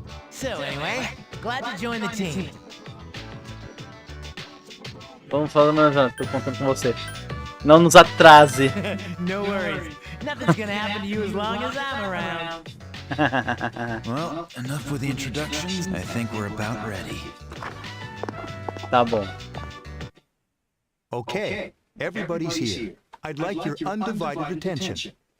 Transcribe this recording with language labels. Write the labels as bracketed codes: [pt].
[en] So anyway, glad to join the team. [pt] Vamos falar, mas tô contando com você. Não nos atrase. [en] No worries. Nothing's gonna happen to you as long as I'm around. Well, enough with the introductions. I think we're about ready. [pt] Tá bom. [en] Okay, everybody's here. I'd like your undivided attention.